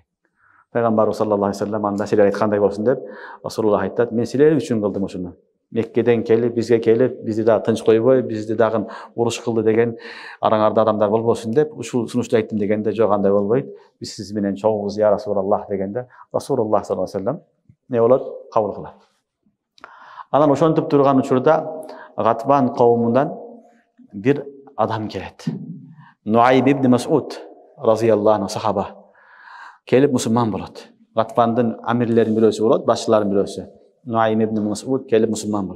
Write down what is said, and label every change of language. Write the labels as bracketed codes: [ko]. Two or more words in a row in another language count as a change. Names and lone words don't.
[ky] Пайгамбарыбыз [ar] صلى الله عليه وسلم [ky] анда силер айткандай болсун деп, Расулуллах айтат: "Мен силер үчүн кылдым ушуну. Меккеден келип, бизге келип, бизди дагы тынч койбой, бизди дагы уруш кылды деген араңарда адамдар болбосун деп, ушул сунушту айттым" дегенде, "Жок, андай болбойт. Биз сиз менен чогубуз, [ar] يا رسول الله" [ky] дегенде, Расулуллах [ar] صلى الله عليه وسلم [ky] не болот? Кабыл кылат. Анан ошентип турган учурда Гатбан коомундан бир адам келет. Нуайм ибн Мас'уд [ar] رضي الله عنه [ky] сахаба келип мусулман болот. Гатбандын амирлеринин бирөөсү болот, башчыларынын бирөөсү. Нуайм ибн Мас'уд келип мусулман болот.